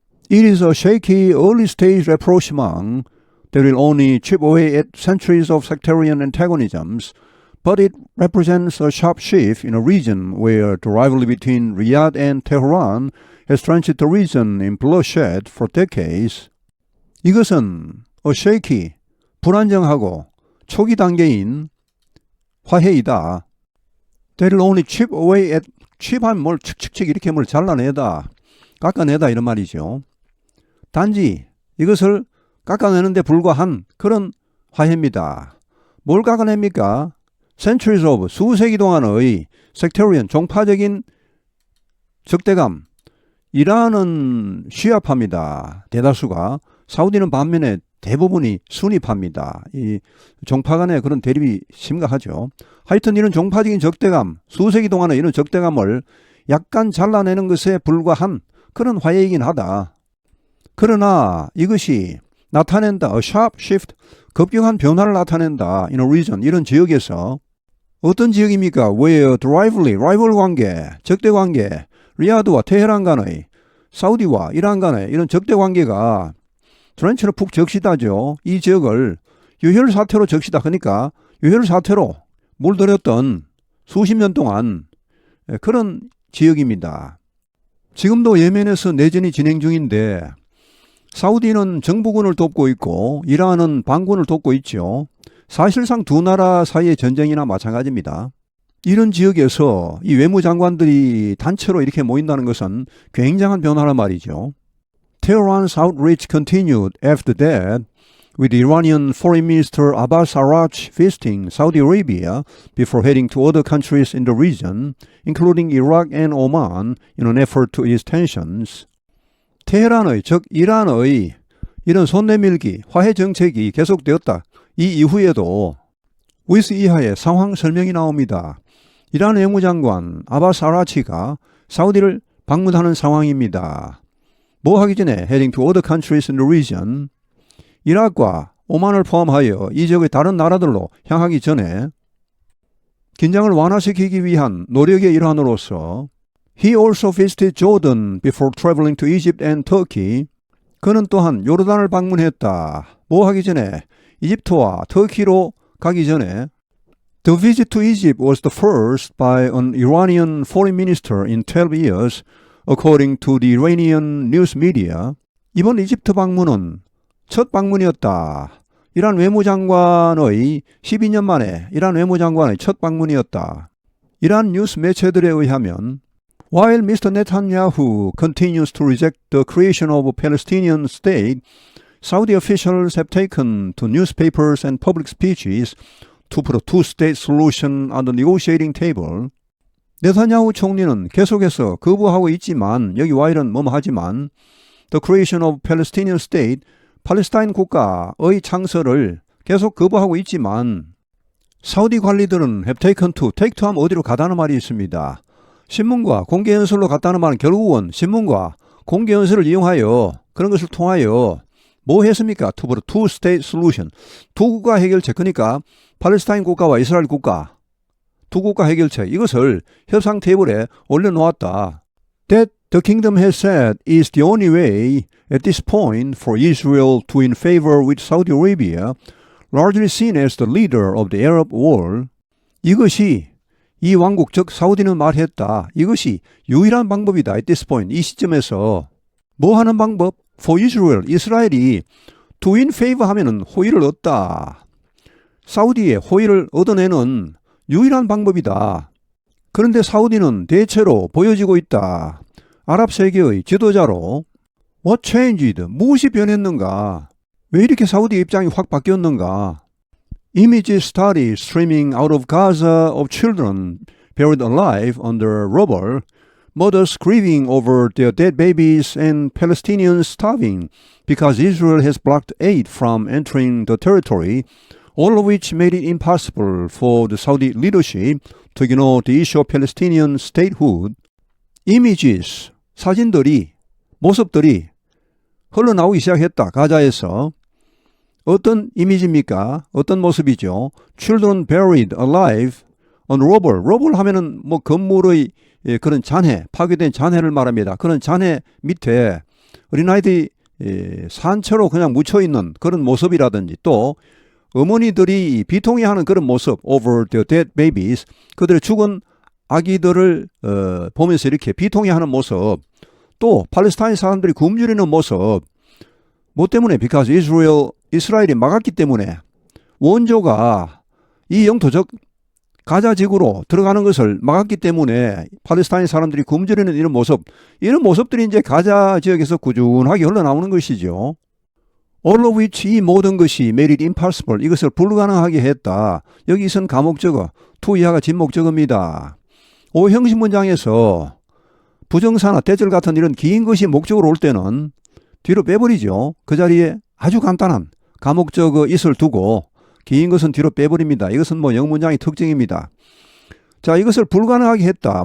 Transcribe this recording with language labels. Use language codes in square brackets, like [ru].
[en] It is a shaky early stage rapprochement that will only chip away at centuries of sectarian antagonisms, but it represents a sharp shift in a region where the rivalry between Riyadh and Tehran has drenched the region in bloodshed for decades. [ko] 이것은 [en] a shaky, [ko] 불안정하고 초기 단계인 화해이다. [en] That will only chip away at, [ko] 칩하면 뭘 칙칙칙 이렇게 뭘 잘라내다, 깎아내다 이런 말이죠. 단지 이것을 깎아내는데 불과한 그런 화해입니다. 뭘 깎아냅니까? [en] Centuries of, [ko] 수세기 동안의 [en] sectarian, [ko] 종파적인 적대감. 이란은 시아파입니다. 대다수가. 사우디는 반면에 대부분이 순위파입니다. 이 종파 간의 그런 대립이 심각하죠. 하여튼 이런 종파적인 적대감, 수세기 동안의 이런 적대감을 약간 잘라내는 것에 불과한 그런 화해이긴 하다. 그러나 이것이 나타낸다. [en] A sharp shift, [ko] 급격한 변화를 나타낸다. [en] In a region, [ko] 이런 지역에서. 어떤 지역입니까? [en] Where the rival [ko] 관계, 적대 관계, 리야드와 테헤란 간의, 사우디와 이란 간의 이런 적대 관계가 드렌치로 푹 적시다죠. 이 지역을 유혈 사태로 적시다. 그러니까 유혈 사태로 물들였던 수십 년 동안 그런 지역입니다. 지금도 예멘에서 내전이 진행 중인데 사우디는 정부군을 돕고 있고 이란은 반군을 돕고 있죠. 사실상 두 나라 사이의 전쟁이나 마찬가지입니다. 이런 지역에서 이 외무장관들이 단체로 이렇게 모인다는 것은 굉장한 변화란 말이죠. [en] Tehran's outreach continued after that, with Iranian Foreign Minister Abbas Araghchi visiting Saudi Arabia before heading to other countries in the region, including Iraq and Oman, in an effort to ease tensions. [ko] 테헤란의, 즉 이란의 이런 손 내밀기, 화해 정책이 계속되었다. 이 이후에도 [en] with [ko] 이하의 상황 설명이 나옵니다. 이란 외무장관 아바스 아라치가 사우디를 방문하는 상황입니다. 뭐 하기 전에 [en] heading to other countries in the region, [ko] 이라크와 오만을 포함하여 이 지역의 다른 나라들로 향하기 전에 긴장을 완화시키기 위한 노력의 일환으로서 [en] He also visited Jordan before traveling to Egypt and Turkey. [ko] 그는 또한 요르단을 방문했다. 뭐 하기 전에 이집트와 터키로 가기 전에 [en] The visit to Egypt was the first by an Iranian foreign minister in 12 years, according to the Iranian news media. [ko] 이번 이집트 방문은 첫 방문이었다. 이란 외무장관의 12년 만에 이란 외무장관의 첫 방문이었다. 이란 뉴스 매체들에 의하면 [en] While Mr. Netanyahu continues to reject the creation of a Palestinian state, Saudi officials have taken to newspapers and public speeches to put a two-state solution on the negotiating table. [ko] 네타냐후 총리는 계속해서 거부하고 있지만 여기 [en] while [ko] 은 뭐뭐하지만 [en] the creation of Palestinian state, [ko] 팔레스타인 국가의 창설을 계속 거부하고 있지만 사우디 관리들은 [en] have taken to, take to [ko] 하면 어디로 가다는 말이 있습니다. 신문과 공개연설로 갔다는 말은 결국은 신문과 공개연설을 이용하여 그런 것을 통하여 뭐 했습니까? [en] To put a two-state solution. [ko] 두 국가 해결책, 그러니까 팔레스타인 국가와 이스라엘 국가, 두 국가 해결책, 이것을 협상 테이블에 올려놓았다. [en] That the kingdom has said is the only way at this point for Israel to in favor with Saudi Arabia, largely seen as the leader of the Arab world. [ko] 이것이 이 왕국 즉 사우디는 말했다. 이것이 유일한 방법이다. [en] At this point, [ko] 이 시점에서 뭐 하는 방법? [en] For Israel, [ko] 이스라엘이 [en] to in favor [ko] 하면은 호의를 얻다. 사우디의 호의를 얻어내는 유일한 방법이다. 그런데 사우디는 대체로 보여지고 있다. 아랍 세계의 지도자로 [en] What changed? [ko] 무엇이 변했는가? 왜 이렇게 사우디 입장이 확 바뀌었는가? [en] Images started streaming out of Gaza of children buried alive under rubble, mothers grieving over their dead babies and Palestinians starving because Israel has blocked aid from entering the territory, all of which made it impossible for the Saudi leadership to ignore the issue of Palestinian statehood. [ko] Images, 사진들이, 모습들이 흘러나오기 시작했다. 가자에서. 어떤 이미지입니까? 어떤 모습이죠? [en] Children buried alive on rubble. [ko] rubble 하면은 뭐 건물의 그런 잔해, 파괴된 잔해를 말합니다. 그런 잔해 밑에 어린아이들이 산채로 그냥 묻혀있는 그런 모습이라든지 또 어머니들이 비통해하는 그런 모습, [en] over their dead babies, [ko] 그들의 죽은 아기들을 보면서 이렇게 비통해하는 모습, 또 팔레스타인 사람들이 굶주리는 모습, 뭐 때문에? [en] Because [ko] 이스라엘이 막았기 때문에 원조가 이 영토 즉 가자 지구로 들어가는 것을 막았기 때문에 팔레스타인 사람들이 굶주리는 이런 모습들이 이제 가자 지역에서 꾸준하게 흘러나오는 것이죠. [en] All of which, [ko] 이 모든 것이 [en] made it impossible, [ko] 이것을 불가능하게 했다. 여기 있은 가목적어, to 이하가 진목적어입니다. 형식 문장에서 부정사나 대절 같은 이런 긴 것이 목적으로 올 때는 뒤로 빼버리죠. 그 자리에 아주 간단한 가목적어 it을 두고 긴 것은 뒤로 빼버립니다. 이것은 뭐 영문장의 특징입니다. 자, 이것을 불가능하게 했다.